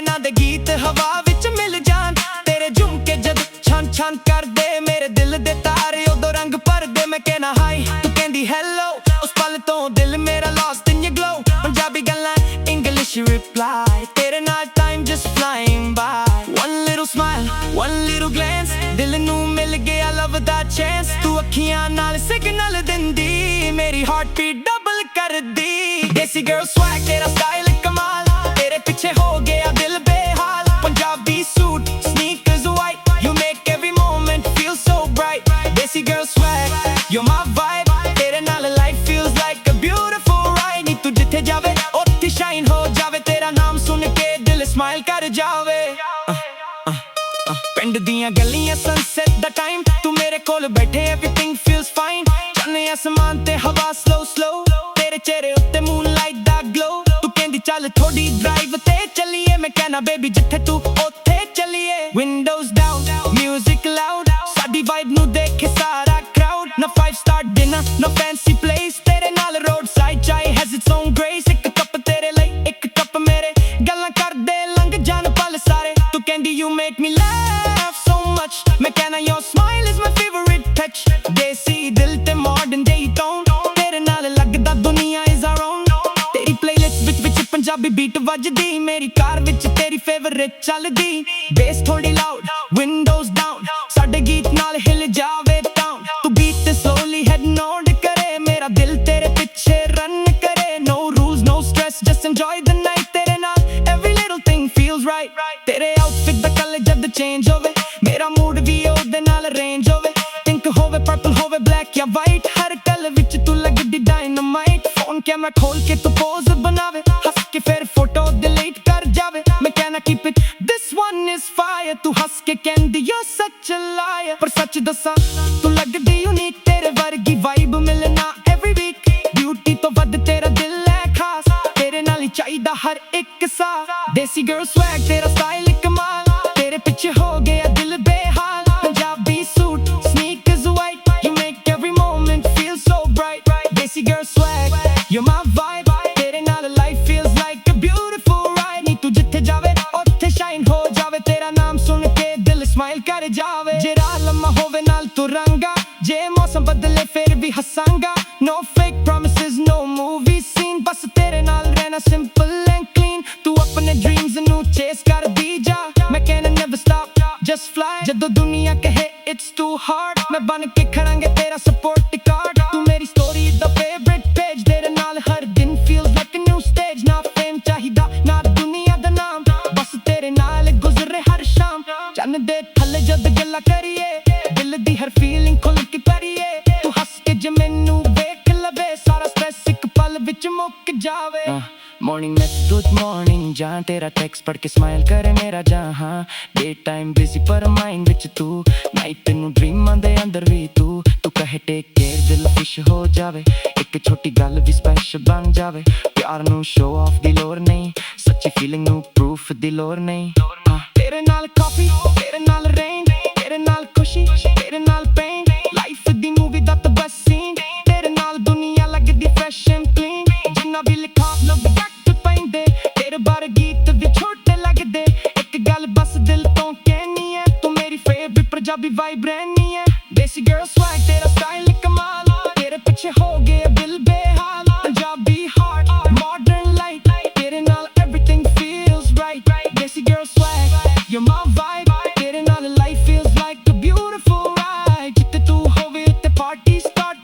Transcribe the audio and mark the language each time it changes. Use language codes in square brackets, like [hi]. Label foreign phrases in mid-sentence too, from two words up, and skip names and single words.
[pa] ਨਾਂ ਦੇ ਗੀਤ ਹਵਾ ਵਿੱਚ ਮਿਲ ਜਾਣ ਤੇਰੇ ਝੁਮਕੇ ਜਦ ਛਣ ਛਣ ਕਰਦੇ ਮੇਰੇ ਦਿਲ ਦੇ ਤਾਰੇ ਉਦੋਂ ਰੰਗ ਭਰਦੇ ਮੈਂ ਕਹਿਣਾ ਹਾਈ ਤੂੰ ਕਹਿੰਦੀ hello ਉਸ ਪਲ ਤੋਂ ਦਿਲ [en] ਮੇਰਾ lost in your glow [pa] ਪੰਜਾਬੀ ਗੱਲਾਂ [en] English reply [pa] ਤੇਰੇ ਨਾਲ [en] time just flying by one little smile one little glance ਦਿਲ [pa] ਨੂੰ ਮਿਲ ਗਿਆ [en] love that chance [pa] ਤੂੰ ਅੱਖੀਆਂ ਨਾਲ signal ਦਿੰਦੀ ਮੇਰੀ [en] heartbeat double [pa] ਕਰਦੀ [en] Desi girl swag [pa] ਤੇਰਾ style ਕਮਾਲ ਤੇਰੇ ਪਿੱਛੇ ਹੋ ਗਿਆ ਦਿਲ ਬੇਹਾਲ ਪੰਜਾਬੀ [en] suit sneakers white you make every moment feel so bright Desi girl swag you're my vibe [pa] ਤੇਰੇ ਨਾਲ [en] life feels like a beautiful ride [pa] ਨੀ ਤੂੰ ਜਿੱਥੇ ਜਾਵੇ ਉੱਥੇ shine ਹੋ ਜਾਵੇ ਤੇਰਾ ਨਾਮ ਸੁਣ ਕੇ ਦਿਲ smile ਕਰ ਜਾਵੇ ਪਿੰਡ ਦੀਆਂ ਗਲੀਆਂ sunset ਦਾ time ਤੂੰ ਮੇਰੇ ਕੋਲ ਬੈਠੇ [en] everything feels fine [pa] ਚਾਨਣੇ ਅਸਮਾਨ ਤੇ ਹਵਾ [en] slow slow [pa] ਤੇਰੇ ਚਿਹਰੇ ਉੱਤੇ moonlight ਦਾ glow ਤੂੰ ਕਹਿੰਦੀ ਚੱਲ ਥੋੜੀ drive ਤੇ ਚੱਲੀਏ ਮੈਂ ਕਹਿਣਾ baby ਜਿੱਥੇ ਤੂੰ ਉੱਥੇ ਚੱਲੀਏ [en] windows down music loud ਸਾਡੀ vibe [pa] ਨੂੰ ਦੇਖੇ ਸਾਰਾ [en] crowd ਨਾ 5-star dinner no fancy place [pa] ਤੇਰੇ ਨਾਲ [en] road side chai has its own grace ਇੱਕ [pa] ਕੱਪ ਤੇਰੇ ਲਈ ਇੱਕ ਕੱਪ ਮੇਰੇ ਗੱਲਾਂ ਕਰਦੇ ਲੰਘ ਜਾਣ ਪਲ ਸਾਰੇ ਤੂੰ ਕਹਿੰਦੀ [en] you make me laugh so much [pa] ਮੈਂ ਕਹਿਣਾ [en] your smile is my favorite touch [pa] ਦੇਸੀ ਦਿਲ ਤੇ [en] modern day tone [pa] ਤੇਰੇ ਨਾਲ ਲੱਗਦਾ ਦੁਨੀਆ [en] is our own [pa] ਤੇਰੀ playlist ਵਿੱਚ ਪੰਜਾਬੀ beat ਵੱਜਦੀ ਮੇਰੀ ਕਾਰ ਵਿੱਚ ਤੇਰੀ favorite ਚੱਲਦੀ bass ਥੋੜੀ [en] loud windows down [pa] ਸਾਡੇ ਗੀਤ ਨਾਲ ਹਿਲ ਜਾਵੇ town ਤੂੰ beat ਤੇ [en] slowly head nod [pa] ਕਰੇ ਮੇਰਾ ਦਿਲ ਤੇਰੇ ਪਿੱਛੇ run ਕਰੇ [en] no rules no stress just enjoy the [pa] night ਤੇਰੇ ਨਾਲ [en] every little thing feels right [pa] ਤੇਰੇ outfit ਦਾ color ਜਦ change ਹੋਵੇ ਮੇਰਾ mood ਵੀ ਉਹਦੇ ਨਾਲ arrange ਹੋਵੇ pink ਹੋਵੇ purple ਹੋਵੇ black ਜਾਂ white ਹਰ color ਵਿੱਚ ਤੂੰ ਲੱਗਦੀ [en] dynamite phone camera [pa] ਖੋਲ ਕੇ ਤੂੰ pose ਬਣਾਵੇ ਹੱਸ ਕੇ ਫਿਰ [en] photo delete [pa] ਕਰ ਜਾਵੇ ਮੈਂ ਕਹਿਣਾ [en] keep it this one is fire [pa] ਤੂੰ ਹੱਸ ਕੇ ਕਹਿੰਦੀ [en] you're such a liar [pa] ਪਰ ਸੱਚ ਦੱਸਾਂ ਤੂੰ ਲੱਗਦੀ unique ਤੇਰੇ ਵਰਗੀ vibe ਮਿਲਣਾ [en] every week [pa] beauty ਤੋਂ ਵੱਧ ਤੇਰਾ ਦਿਲ ਹੈ ਖਾਸ ਤੇਰੇ ਨਾਲ ਹੀ ਚਾਹੀਦਾ ਹਰ ਇੱਕ ਸਾਹ [en] Desi girl swag [pa] ਤੇਰਾ style ਕਮਾਲ ਤੇਰੇ ਪਿੱਛੇ ਹੋ ਗਿਆ ਦਿਲ ਬੇਹਾਲ ਪੰਜਾਬੀ [en] suit sneakers white you make every moment feel so bright Desi girl swag you're my vibe [pa] ਤੇਰੇ ਨਾਲ [en] life feels like a beautiful ride [pa] ਨੀ ਤੂੰ ਜਿੱਥੇ ਜਾਵੇ ਉੱਥੇ shine ਹੋ ਜਾਵੇ ਤੇਰਾ ਨਾਮ ਸੁਣ ਕੇ ਦਿਲ smile ਕਰ ਜਾਵੇ ਜੇ ਰਾਹ ਲੰਮਾ ਹੋਵੇ ਨਾਲ ਤੁਰਾਂਗਾ ਜੇ ਮੌਸਮ ਬਦਲੇ ਫਿਰ ਵੀ ਹੱਸਾਂਗਾ [en] no fake promises no movie scene [pa] ਬਸ ਤੇਰੇ ਨਾਲ ਰਹਿਣਾ [en] simple and clean [pa] ਤੂੰ ਆਪਣੇ dreams ਨੂੰ chase ਕਰਦੀ ਜਾ ਮੈਂ ਕਹਿਣਾ [en] never stop just fly [pa] ਜਦੋਂ ਦੁਨੀਆ ਕਹੇ [en] it's too hard [pa] ਮੈਂ ਬਣ ਕੇ ਖੜਾਂਗੇ ਤੇਰਾ [en] support card [pa] ਤੂੰ ਮੇਰੀ story ਦਾ [en] favorite page [pa] ਤੇਰੇ ਨਾਲ ਹਰ ਦਿਨ [en] feels like a new stage [pa] ਨਾ fame ਚਾਹੀਦਾ ਨਾ ਦੁਨੀਆ ਦਾ ਨਾਮ ਬਸ ਤੇਰੇ ਨਾਲ ਗੁਜ਼ਰੇ ਹਰ ਸ਼ਾਮ ਚੰਨ ਦੇ ਥੱਲੇ ਜਦ ਗੱਲਾਂ ਕਰੀਏ ਦਿਲ ਦੀ ਹਰ feeling ਖੁੱਲ ਕੇ ਕਰੀਏ ਤੂੰ ਹੱਸ ਕੇ ਜੇ ਮੈਨੂੰ ਵੇਖ ਲਵੇ ਸਾਰਾ stress ਇੱਕ ਪਲ ਵਿੱਚ ਮੁੱਕ ਜਾਵੇ [en] Morning message good morning [pa] ਜਾਨ ਤੇਰਾ text ਪੜ੍ਹ ਕੇ smile ਕਰੇ ਮੇਰਾ ਜਹਾਂ [en] day time busy [pa] ਪਰ mind ਵਿੱਚ ਤੂੰ night ਨੂੰ dream ਆਂਦੇ ਅੰਦਰ ਵੀ ਤੂੰ ਕਹੇ [en] take care [pa] ਦਿਲ ਖੁਸ਼ ਹੋ ਜਾਵੇ ਇੱਕ ਛੋਟੀ ਗੱਲ ਵੀ special ਬਣ ਜਾਵੇ ਪਿਆਰ ਨੂੰ [en] show off [pa] ਦੀ ਲੋੜ ਨਹੀਂ ਸੱਚੀ feeling ਨੂੰ proof ਦੀ ਲੋੜ ਨਹੀਂ ਤੇਰੇ ਨਾਲ coffee ਤੇਰੇ ਨਾਲ rain ਤੇਰੇ ਨਾਲ ਖੁਸ਼ੀ ਤੇਰੇ ਨਾਲ pain life ਦੀ movie ਦਾ ਤਾਂ [en] best scene [pa] ਤੇਰੇ ਨਾਲ ਦੁਨੀਆ ਲੱਗਦੀ [en] fresh and clean [pa] ਜਿੰਨਾ ਵੀ ਲਿਖਾ ਲਵ ਤੇਰੇ ਬਾਰੇ ਗੀਤ ਵੀ ਛੋਟੇ ਲੱਗਦੇ ਇੱਕ ਗੱਲ ਪੰਜਾਬੀ ਵਾਈਬ ਰਹਿਣੀ ਹੈ [en] Desi girl swag [pa] ਤੇਰਾ ਸਟਾਈਲ ਕਮਾਲ ਤੇਰੇ ਪਿੱਛੇ ਹੋ ਗਏ ਦਿਲ ਬੇਹਾਲ ਪੰਜਾਬੀ [en] heart modern light [pa] ਤੇਰੇ ਨਾਲ [en] everything feels right [pa] देसी [en] girl swag you're my vibe [pa] ਤੇਰੇ ਨਾਲ [en] life feels like a beautiful ride [pa] ਜਿੱਥੇ ਤੂੰ ਹੋਵੇ ਉੱਥੇ [en] party start